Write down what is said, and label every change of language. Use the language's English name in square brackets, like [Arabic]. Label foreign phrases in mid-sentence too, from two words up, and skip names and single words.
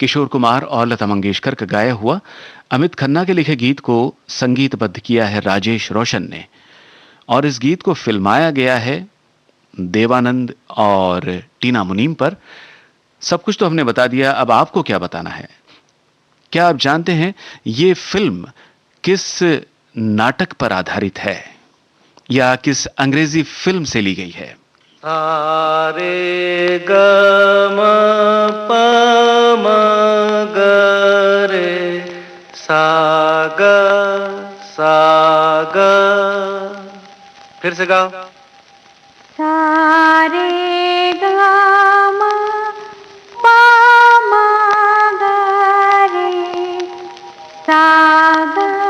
[Hindi] किशोर कुमार और लता मंगेशकर का गाया हुआ अमित खन्ना के लिखे गीत को संगीतबद्ध किया है राजेश रोशन ने, और इस गीत को फिल्माया गया है देवानंद और टीना मुनीम पर। सब कुछ तो हमने बता दिया, अब आपको क्या बताना है? क्या आप जानते हैं ये फिल्म किस नाटक पर आधारित है या किस अंग्रेजी फिल्म से ली गई है? सारे ग म प म ग रे सा ग। फिर से गाओ। सारे ग म प म ग रे सा ग।